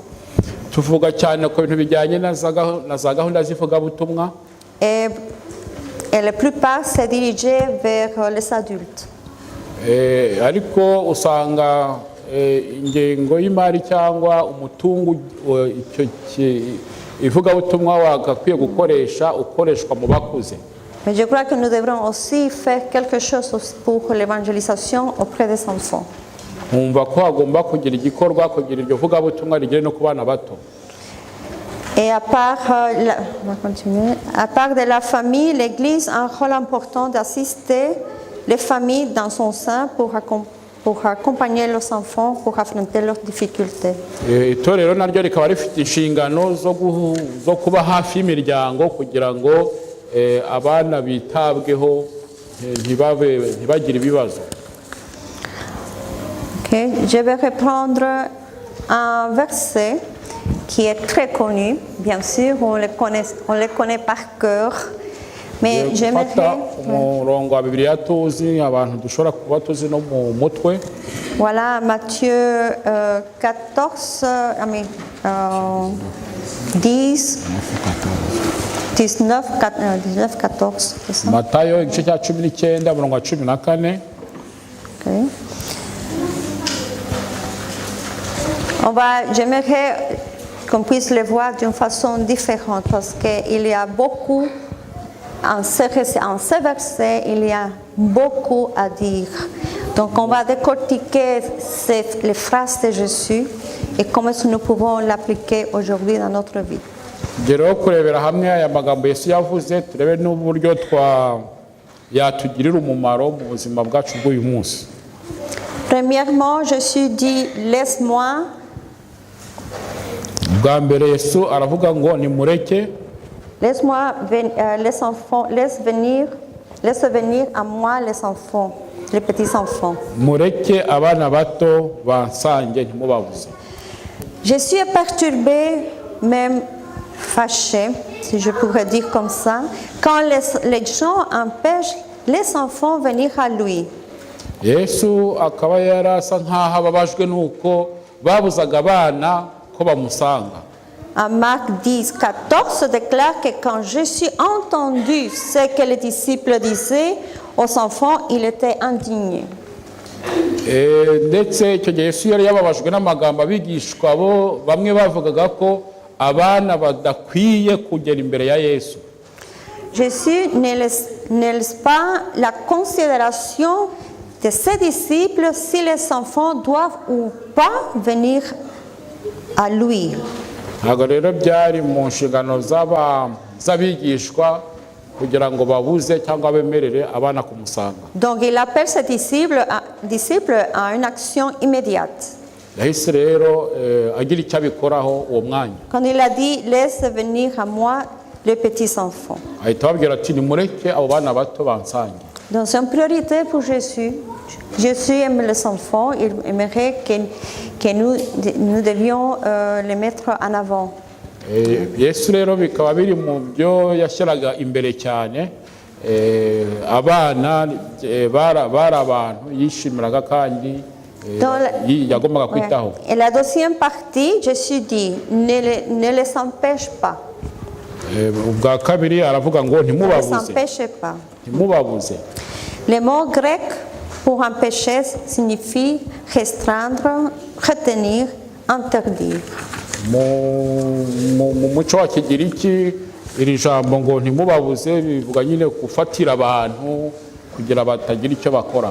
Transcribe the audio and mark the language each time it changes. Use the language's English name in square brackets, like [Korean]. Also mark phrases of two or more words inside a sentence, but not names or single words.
[Kinyarwanda] tuvuga cyane ku bintu bijyanye na za gahunda z'ivugabutumwa, [French] Et la plupart c'est dirigé vers les adultes. [Kinyarwanda] ariko usanga ingengo y'imari cyangwa umutungo ivugabutumwa wagakwiye gukoresha ukoreshwa mu bakuze. [French] Mais je crois que nous devrons aussi faire quelque chose pour l'évangélisation auprès des enfants. [Kinyarwanda] nkumva ko hagomba kugira igikorwa kugira iryo vugabutumwa rigere no ku bana bato. [French] Et à part, on va continuer. À part de la famille, l'Église a un rôle important d'assister les familles dans son sein pour accompagner leurs enfants, pour affronter leurs difficultés. [Kinyarwanda] Itorero naryo rikaba rifite inshingano zo kuba hafi y'imiryango kugira ngo abana bitabweho ntibagire ibibazo. [French] Okay. Je vais reprendre un verset qui est très connu, bien sûr, on le connaît par cœur, mais j'aimerais... [Kinyarwanda] umurongo wa Bibiliya tuzi abantu dushobora kuba tuzi no mu mutwe. [French] Voilà, Matthieu 14, 10, 19, 14, c'est ça? [Kinyarwanda] Matayo igice cya 19 umurongo wa 14. [French] Okay. J'aimerais qu'on puisse le voir d'une façon différente parce qu'il y a beaucoup, en ce verset, il y a beaucoup à dire. Donc on va décortiquer les phrases de Jésus et comment nous pouvons l'appliquer aujourd'hui dans notre vie. [Kinyarwanda] Rero kurebera hamwe aya magambo Yesu yavuze turebe n'uburyo yatugirira umumaro mu buzima bwacu bw'uyu munsi. [French] Premièrement, Jésus dit laisse-moi. [Kinyarwanda] Bwa mbere Yesu aravuga ngo nimureke. [French] Laisse-moi les enfants, laisse venir à moi les enfants, les petits enfants. [Kinyarwanda] Mureke abana bato bansange ntimubabuze. [French] Jésus est perturbé, même fâché, si je pourrais dire comme ça, quand les gens empêchent les enfants de venir à lui. [Kinyarwanda] Yesu akaba yarasa nkaho ababajwe nuko babuzaga abana ko bamusanga. [French] En Marc 10, 14 déclare que quand Jésus a entendu ce que les disciples disaient aux enfants, il était indigné. [Kinyarwanda] Ndetse icyo gihe Yesu yari yababajwe n'amagambo abigishwa bo bamwe bavugaga ko abana badakwiye kugera imbere ya Yesu. [French] Jésus ne laisse pas la considération de ses disciples si les enfants doivent ou pas venir à lui. [Kinyarwanda] Ntabwo rero byari mu nshingano z'abigishwa kugira ngo babuze cyangwa bemerere abana kumusanga. [French] Donc il appelle ses disciples à une action immédiate. [Kinyarwanda] Yahise rero agira icyo abikoraho uwo mwanya. [French] Quand il a dit laisse venir à moi les petits enfants. [Kinyarwanda] Ahita ababwira ati nimureke abo bana bato bansange. [French] Donc c'est une priorité pour Jésus. Jésus aime les enfants, il aimerait que nous devions les mettre en avant. [Kinyarwanda] Yesu rero bikaba biri mu byo yashyiraga imbere cyane. Abana bari abantu yishimiraga kandi yagombaga kwitaho. [French] Et la deuxième partie, Jésus dit ne les empêche pas. [Kinyarwanda] Ubwa kabiri aravuga ngo ntimubabuze. Ntimubabuze. [French] Le mot grec pour empêcher signifie restreindre, retenir, interdire. [Kinyarwanda] Mu muco wa Kigiriki iri jambo ngo ntimubabuze bivuga nyine gufatira abantu kugira batagira icyo bakora.